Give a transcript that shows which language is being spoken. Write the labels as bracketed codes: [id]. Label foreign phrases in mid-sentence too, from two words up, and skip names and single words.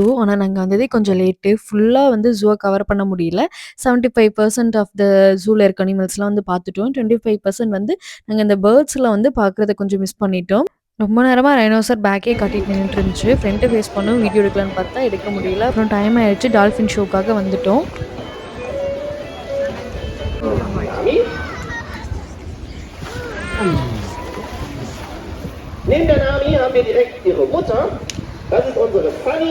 [ta] ஆனா நாங்க வந்ததே கொஞ்சம் லேட்டு. ஃபுல்லா வந்து ஜூவ கவர் பண்ண முடியல. 75% [en] of the [ta] ஜூல இருக்க அனிமல்ஸ்லாம் வந்து பார்த்துட்டோம். 25% வந்து நாங்க இந்த பேர்ட்ஸ்லாம் வந்து பார்க்குறத கொஞ்சம் மிஸ் பண்ணிட்டோம். ரொம்ப நேரமா ரைனோசர் பேக்கே காட்டிட்டு நின்னுட்டு இருந்துச்சு. [en] front face [ta] பண்ணோம் வீடியோ எடுக்கலான்னு பார்த்தா எடுக்க முடியல. அப்புறம் டைம் ஆயிடுச்சு. [en] dolphin show [ta] வந்துட்டோம். [de] Neben der Nami haben wir direkt ihre Mutter. Das ist unsere Fanny.